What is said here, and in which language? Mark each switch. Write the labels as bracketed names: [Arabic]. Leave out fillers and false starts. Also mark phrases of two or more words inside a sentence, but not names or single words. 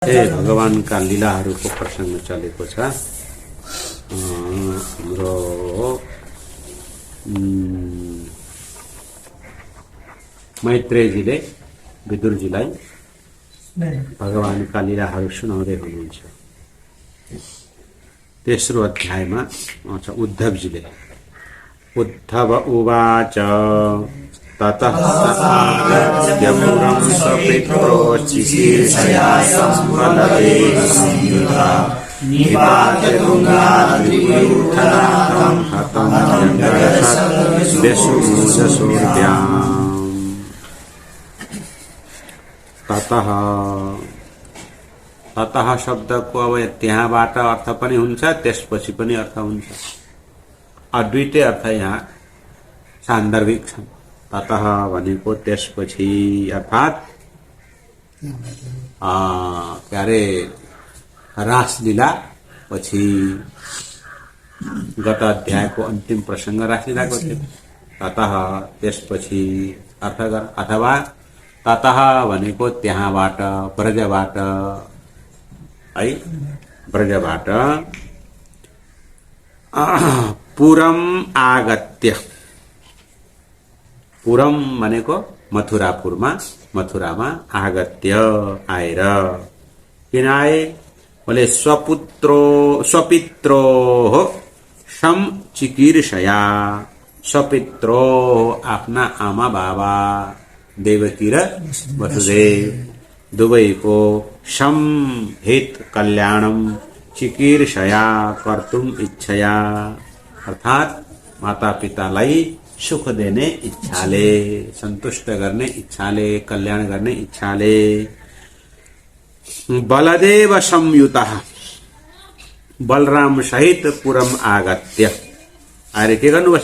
[Nepali] भगवानका लीलाहरूको प्रसङ्ग चलेको छ। हाम्रो मैत्रेयजीले विदुरजीलाई भगवानका लीलाहरू सुनाउँदै हुनुहुन्छ। तेस्रो अध्यायमा उद्धवजीले [Sanskrit] उद्धव उवाच ततः आगत्यपुरं सपित्रोचिकीर्षया संवदते निपात्य तुङ्गाद्रिपूर्थनाथं हतं व्यसूर्याम्। [Nepali] ततः ततः शब्दको अब त्यहाँबाट अर्थ पनि हुन्छ, त्यसपछि पनि अर्थ हुन्छ। अद्वितीय अर्थ यहाँ सान्दर्भिक छन्। ततः भनेको त्यसपछि, अर्थात के अरे रासलीला पछि गत अध्यायको अन्तिम प्रसङ्ग रासलीलाको थियो। ततः त्यसपछि अर्थ गर, अथवा ततः भनेको त्यहाँबाट, ब्रजबाट है, ब्रजबाट [Sanskrit] पुरम आगत्य, [Nepali] पुरम भनेको मथुरापुरमा, मथुरामा आगत्य आएर, किन आए बोले [Sanskrit] स्वपित्रो सम चिकीर्षया, [Nepali] स्वपित्रो आफ्ना आमा बाबा देवकी र वसुदेव दुवैको [Sanskrit] सम हित कल्याणम चिकीर्षया कर्तुम इच्छया, [Nepali] अर्थात माता पितालाई सुख देने इच्छाले, सन्तुष्ट गर्ने इच्छाले, कल्याण गर्ने इच्छाले [Sanskrit] बलदेव संयुतः, [Nepali] बलराम सहित [Sanskrit] पुरम आगत्य [Nepali] आएर के गर्नुभयो?